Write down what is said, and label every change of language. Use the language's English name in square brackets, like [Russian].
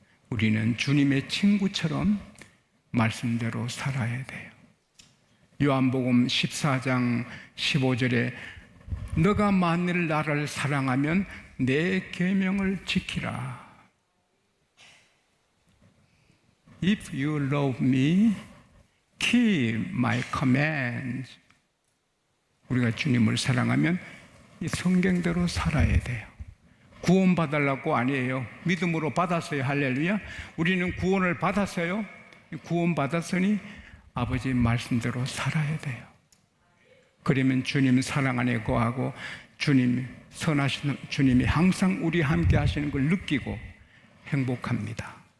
[Korean] 우리는 주님의 친구처럼 말씀대로 살아야 돼요. 요한복음 14장 15절에 너가 만일 나를 사랑하면 내 계명을 지키라. [English] If you love me, keep my commands. [Korean] 우리가 주님을 사랑하면 이 성경대로 살아야 돼요. 구원받으려고 아니에요. 믿음으로 받았어요. 할렐루야. 우리는 구원을 받았어요. 구원받았으니 아버지 말씀대로 살아야 돼요. 그러면 주님 사랑 안에 거하고 주님 선하신 주님이 항상 우리 함께 하시는 걸 느끼고 행복합니다.